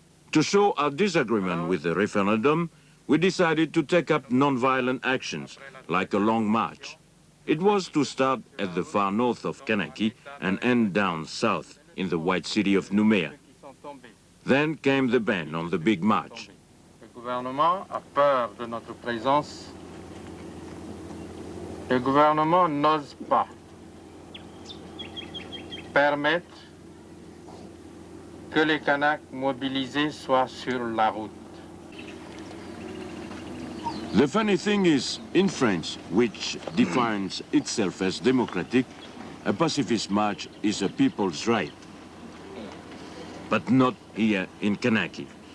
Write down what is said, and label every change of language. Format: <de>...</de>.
<en>To show our disagreement with the referendum, we decided to take up non-violent actions, like a long march. It was to start at the far north of Kanaki and end down south in the white city of Nouméa. Then came the ban on the big march.</en> <fr>Le gouvernement a peur de notre présence. Le gouvernement n'ose pas permettre que les Kanaks mobilisés soient sur la route.</fr> <en>The funny thing is, in France, which defines itself as democratic, a pacifist march is a people's right. But not here in Kanaki.</en>